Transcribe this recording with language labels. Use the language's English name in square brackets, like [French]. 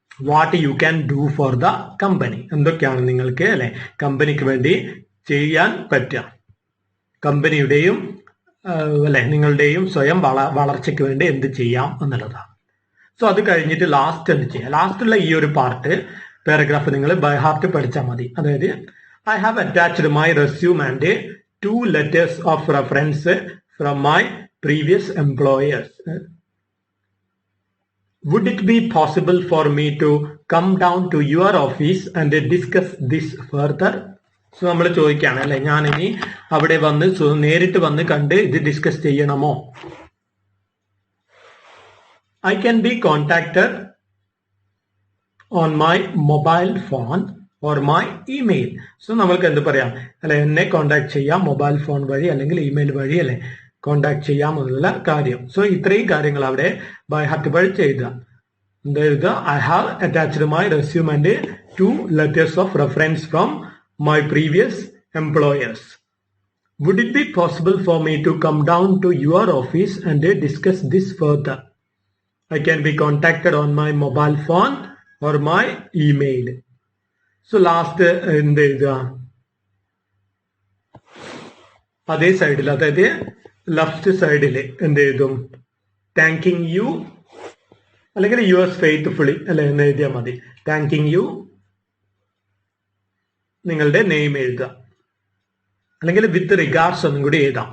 [English] what you can do for the company, [Malayalam] എന്തൊക്കെയാണ് നിങ്ങൾക്ക് അല്ലെ കമ്പനിക്ക് വേണ്ടി ചെയ്യാൻ പറ്റുക, കമ്പനിയുടെയും അല്ലെ നിങ്ങളുടെയും സ്വയം വളർച്ചയ്ക്ക് വേണ്ടി എന്ത് ചെയ്യാം എന്നുള്ളതാണ്. സോ അത് കഴിഞ്ഞിട്ട് ലാസ്റ്റ് എന്ത് ചെയ്യാം, ലാസ്റ്റുള്ള ഈ ഒരു പാർട്ട് പാരഗ്രാഫ് നിങ്ങൾ ബൈ ഹാർട്ട് പഠിച്ചാൽ മതി. [English] അതായത് I have attached my resume and 2 letters of reference from my previous employers. Would it be possible for me to come down to your office and discuss this further? [Malayalam] So നമ്മൾ ചോദിക്കുകയാണ് അല്ലെ, ഞാൻ ഇനി അവിടെ വന്ന് നേരിട്ട് വന്ന് കണ്ട് ഇത് ഡിസ്കസ് ചെയ്യണമോ. [English] I can be contacted on my mobile phone or my email. [Malayalam] So നമ്മൾക്ക് എന്ത് പറയാം അല്ലെ, എന്നെ കോണ്ടാക്ട് ചെയ്യാം മൊബൈൽ ഫോൺ വഴി അല്ലെങ്കിൽ ഇമെയിൽ വഴി അല്ലെ കോണ്ടാക്ട് ചെയ്യാം എന്നുള്ള കാര്യം. സോ ഇത്രയും കാര്യങ്ങൾ അവിടെ ബൈ ഹാർട്ട് പഠിച്ച് എഴുതുക. എന്താ എഴുതുക, [English] I have attached my resume and 2 letters of reference from my previous employers. Would it be possible for me to come down to your office and discuss this further? I can be contacted on my mobile phone or my email. [Malayalam] So last എന്ത് എഴുതുക, അതേ സൈഡിൽ അതായത് left സൈഡിൽ എന്ത് എഴുതും, thanking U അല്ലെങ്കിൽ yours faithfully അല്ലെ എന്ന് എഴുതിയാൽ മതി. താങ്കിങ് യു നിങ്ങളുടെ നെയിം എഴുതുക, അല്ലെങ്കിൽ വിത്ത് റിഗാർഡ്സ് ഒന്നും കൂടി എഴുതാം.